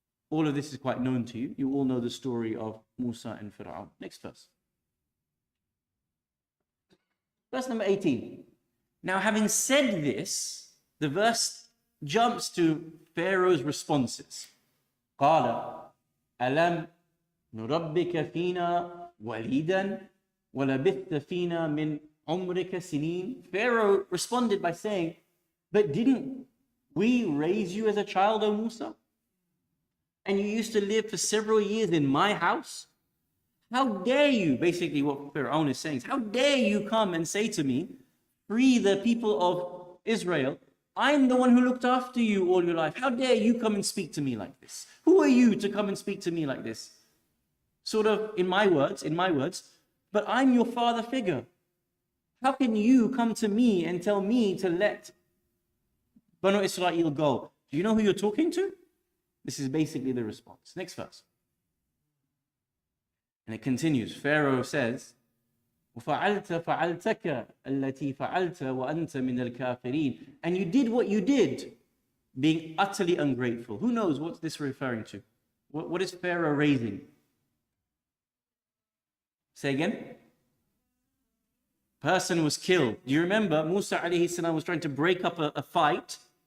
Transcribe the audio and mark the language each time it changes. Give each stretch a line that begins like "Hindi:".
English: All of this is quite known to you. You all know the story of Musa and Fir'aun. Next verse. Verse number 18. Now, having said this, the verse jumps to Pharaoh's responses.
Arabic: قال ألم نربك فينا وليدا ولبثت فينا من عمرك سنين.
English: Pharaoh responded by saying, but didn't we raise you as a child, O Musa? And you used to live for several years in my house? How dare you, basically what Pharaoh is saying, how dare you come and say to me, free the people of Israel. I'm the one who looked after you all your life. How dare you come and speak to me like this? Who are you to come and speak to me like this? Sort of in my words, but I'm your father figure. How can you come to me and tell me to let Banu Israel go? Do you know who you're talking to? This is basically the response. Next verse. And it continues. Pharaoh says,
Arabic: وَفَعَلْتَ فَعَلْتَكَ الَّتِي فَعَلْتَ وَأَنْتَ مِنَ الْكَافِرِينَ.
English: And you did what you did, being utterly ungrateful. Who knows what's this referring to? What is Pharaoh raising? Say again. Person was killed. Do you remember Musa alayhi salam was trying to break up a fight?